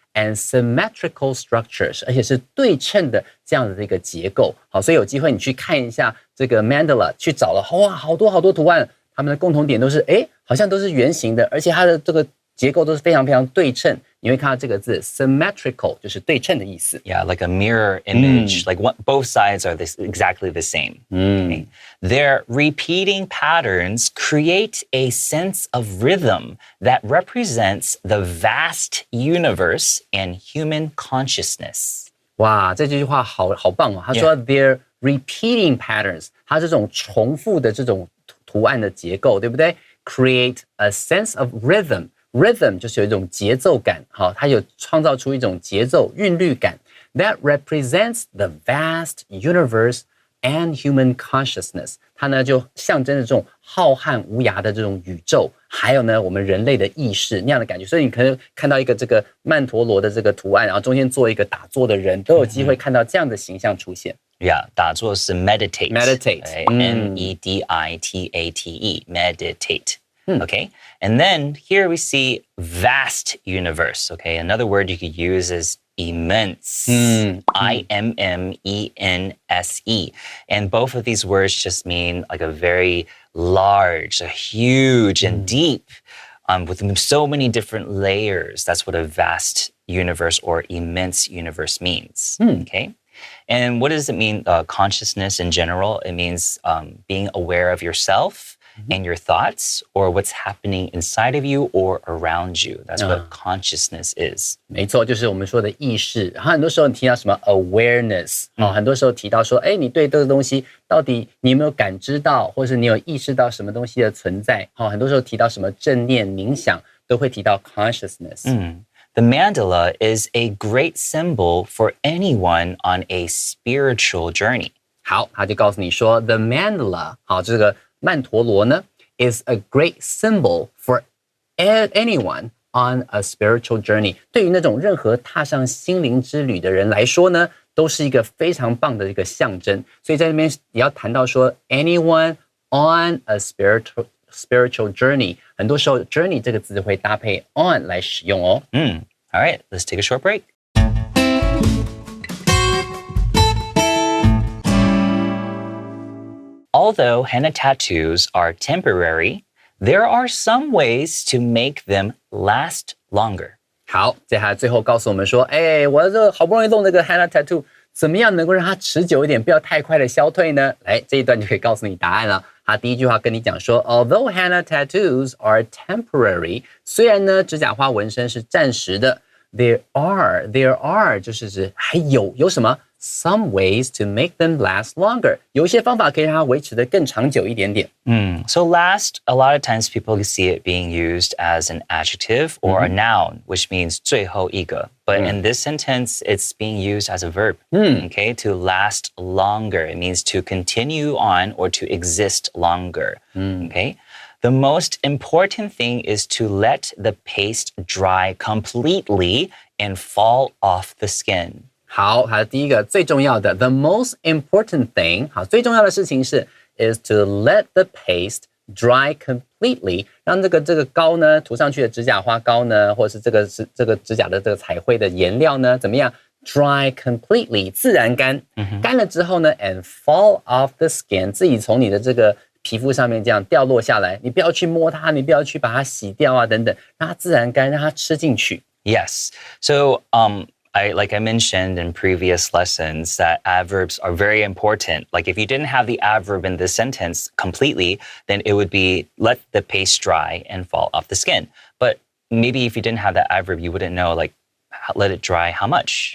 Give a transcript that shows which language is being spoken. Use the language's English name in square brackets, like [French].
[English] And symmetrical structures， [Chinese] 而且是对称的这样的一个结构。好，所以有机会你去看一下这个 mandala， 去找了哇，好多图案，它们的共同点都是好像都是圆形的，而且它的这个结构都是非常非常对称。你会看到这个字 symmetrical 就是对称的意思。 [English] Yeah, like a mirror image. Like both sides are exactly the same. Okay. Their repeating patterns create a sense of rhythm that represents the vast universe and human consciousness. [Chinese] 哇，这句话好棒哦！他说 [English] their repeating patterns， [Chinese] 它这种重复的这种图案的结构，对不对 ？ [English] Create a sense of rhythm。 [Chinese] Rhythm 就是有一种节奏感，好，它有创造出一种节奏韵律感。 [English] That represents the vast universe and human consciousness。 [Chinese] 它呢就象征着这种浩瀚无涯的这种宇宙，还有呢我们人类的意识那样的感觉。所以你可能看到一个这个曼陀罗的这个图案，然后中间做一个打坐的人，都有机会看到这样的形象出现。 [English] Yeah, [Chinese] 打坐是 [English] meditate. M-E-D-I-T-A-T-E. Meditate. Okay, and then here we see vast universe. Okay, another word you could use is immense. I-M-M-E-N-S-E. And both of these words just mean like a very large, a huge and deep, with so many different layers. That's what a vast universe or immense universe means. Okay. And what does it mean? Consciousness in general, it means being aware of yourself. and your thoughts or what's happening inside of you or around you. That's what consciousness is. [Chinese] 没错，就是我们说的意识。然后很多时候你提到什么 awareness，很多时候提到说，你对这个东西到底你有没有感知到，或是你有意识到什么东西的存在？很多时候提到什么正念冥想，都会提到 consciousness。 [English] The mandala is a great symbol for anyone on a spiritual journey. [Chinese] 好，他就告诉你说 ， [English] the mandala， [Chinese] 好，这个曼陀罗呢 ， [English] is a great symbol for anyone on a spiritual journey。 [Chinese] 对于那种任何踏上心灵之旅的人来说呢，都是一个非常棒的一个象征。所以在这边也要谈到说 ， [English] anyone on a spiritual journey， [Chinese] 很多时候 journey 这个字会搭配 on 来使用哦。 [English] All right, let's take a short break. Although henna tattoos are temporary, there are some ways to make them last longer. [Chinese] 好，接下来最后告诉我们说，我这好不容易弄这个 henna tattoo， 怎么样能够让它持久一点，不要太快的消退呢？来，这一段就可以告诉你答案了。他第一句话跟你讲说 ， [English] Although henna tattoos are temporary， [Chinese] 虽然呢指甲花纹身是暂时的 ， [English] there are [Chinese] 就是指还有什么 [English] some ways to make them last longer， [Chinese] 有一些方法可以让它维持得更长久一点点。 [English] So last, a lot of times people see it being used as an adjective or a noun, which means [Chinese] 最后一个. [English] But in this sentence, it's being used as a verb, okay, to last longer. It means to continue on or to exist longer, okay? The most important thing is to let the paste dry completely and fall off the skin. [Chinese] 好，还有第一个最重要的 ， [English] the most important thing， [Chinese] 好，最重要的事情是 [English] is to let the paste dry completely， [Chinese] 让这个膏呢涂上去的指甲花膏呢，或者是这个指甲的这个彩绘的颜料呢，怎么样 [English] dry completely [Chinese] 自然干，干了之后呢 [English] and fall off the skin， [Chinese] 自己从你的这个皮肤上面这样掉落下来，你不要去摸它，你不要去把它洗掉啊等等，让它自然干，让它吃进去。 [English] Yes. So, like I mentioned in previous lessons, that adverbs are very important. Like if you didn't have the adverb in this sentence completely, then it would be let the paste dry and fall off the skin. But maybe if you didn't have that adverb, you wouldn't know like let it dry how much?